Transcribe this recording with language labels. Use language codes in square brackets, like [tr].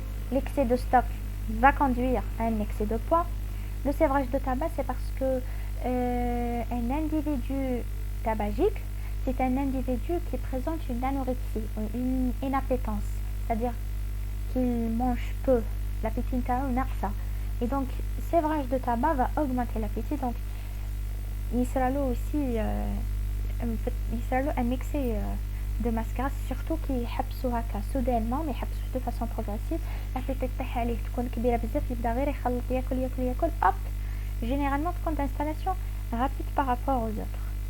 [fr] L'excès de stock va conduire à un excès de poids. Le sévrage de tabac, c'est parce que un individu tabagique, c'est un individu qui présente une anorexie, une inappétence, c'est-à-dire qu'il mange peu. L'appétit naqsa. Et donc, sévrage de tabac va augmenter l'appétit. Donc, il sera là aussi un excès de masse grasse, surtout qui [ar] يحبسوا هكا [fr] soudainement, mais [ar] يحبسوا [fr] de façon progressive. [ar] l'appétit تاعها عليه تكون كبيرة بزاف يبدا غير يخلط ياكل hop. [fr] Généralement, تكون d'installation rapide par rapport aux autres.